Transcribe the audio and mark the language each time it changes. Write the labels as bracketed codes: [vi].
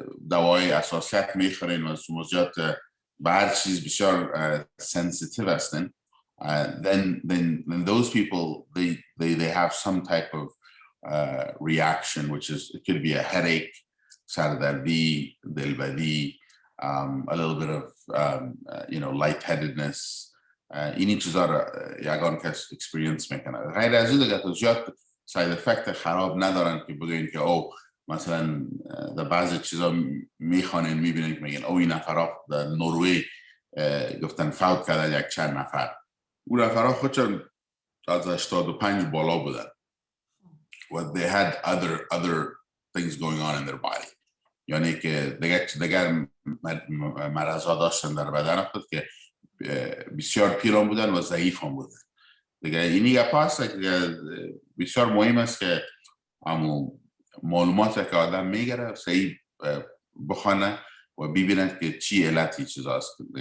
[fa] دوای اساسیت میخورین و شما زیاد به هر چیز بسیار [en] sensitive [fa] هستین, [en] then those people they have some type of reaction, which is, it could be a headache, [fa] سردردی, دلبدی, [en] a little bit of lightheadedness. [fa] اینی چیزا رو یگان کس اکسپریانس میکنه. غیر از این دیگه زیاد ساید افکت خراب ندارن که بگوین که او مثلا در بعضی چیزا میخوانین میبینین که میگن او این نفرها در نروژ گفتن فوت کرده یک چند نفر. اون نفرها خودشون از 85 بالا بودن. [en] But they had other things going on in their body. [fa] یعنی که دیگر مرضا داشتن در بدن خود که بسیار پیران بودن و ضعیف هم بودن. دیگه اینی گپ هست که بسیار مهم است که همون معلومات که آدم میگره صحیح بخونه و ببینند که چی علتی چیزاست.